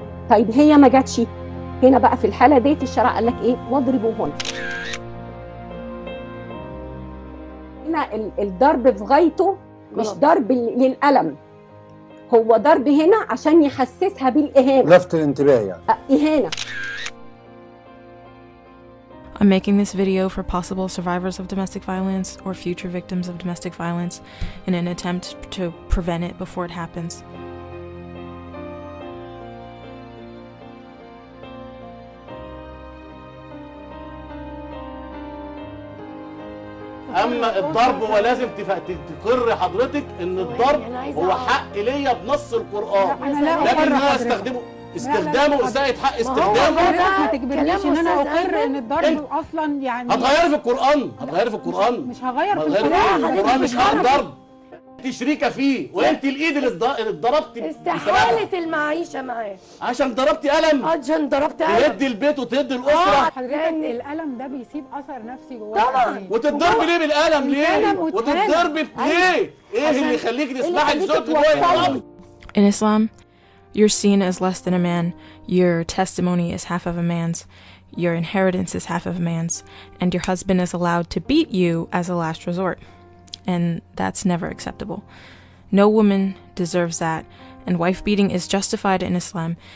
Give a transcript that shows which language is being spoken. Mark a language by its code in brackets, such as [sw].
[ar] طيب هي ما جاتش، هنا بقى في الحاله ديت الشرع قال لك ايه؟ واضربوهن. هنا الضرب في غايته مش ضرب للالم، هو ضرب هنا عشان يحسسها بالاهانه، لفت الانتباه يعني اهانه. [en] I'm making this video for possible survivors of domestic violence or future victims of domestic violence in an attempt to prevent it before it happens. [ar] اما الضرب هو لازم تقر حضرتك ان الضرب هو حق ليا بنص القران، لكن انا استخدامه ازاي حق استخدامه. ما تجبرنيش ان انا اقر ان الضرب اصلا يعني هتغيري في القران، هتغيري في القران، مش هغير في القران مش الضرب. انت شريكه فيه وانت الايد اللي ضربتي استحاله المعيشه معاه عشان ضربتي قلم، عشان ضربتي قلم تدي البيت وتدي الاسره. حضرتك القلم ده بيسيب اثر نفسي جواك طبعا. وتتضربي ليه بالقلم ليه؟ وتتضربي ليه؟ ايه اللي يخليك تسمحي لزوجك ان هو يضربك؟ [en] In Islam, you're seen as less than a man, your testimony is half of a man's, your inheritance is half of a man's, and your husband is allowed to beat you as a last resort. And that's never acceptable. No woman deserves that, and wife beating is justified in Islam.